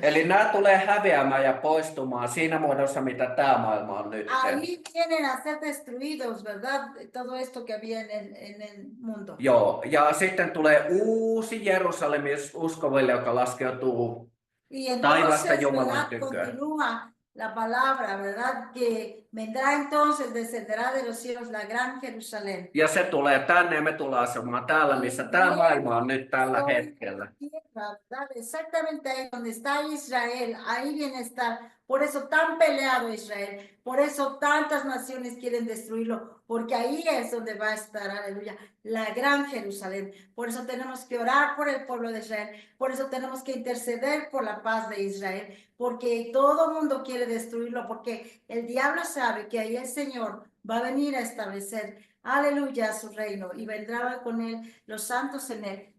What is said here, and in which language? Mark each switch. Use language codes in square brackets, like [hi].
[fi] Eli nämä tulee häviämään ja poistumaan siinä muodossa, mitä tämä maailma on nyt. [es] Ahí vienen a ser destruidos, ¿verdad? Todo esto que había en el mundo. [fi] Joo, ja sitten tulee uusi Jerusalem uskoville, joka laskeutuu [es] Y [fi] taivasta [es] entonces, [fi] Jumalan [es] ¿verdad? [fi] tykö. [es] Continúa la palabra, ¿verdad? Que vendrá entonces, descenderá de los cielos la gran Jerusalén. [fi] Ja se tulee tänne ja me tullaan asumaan täällä, missä tämä maailma on nyt tällä hetkellä. [es] Tierra, ¿verdad? Exactamente ahí donde está Israel, ahí viene a estar. Por eso tan peleado Israel, por eso tantas naciones quieren destruirlo, porque ahí es donde va a estar, aleluya, la gran Jerusalén. Por eso tenemos que orar por el pueblo de Israel, por eso tenemos que interceder por la paz de Israel, porque todo mundo quiere destruirlo, porque el diablo sabe que ahí el Señor va a venir a establecer, aleluya, su reino, y vendrá con él los santos en él.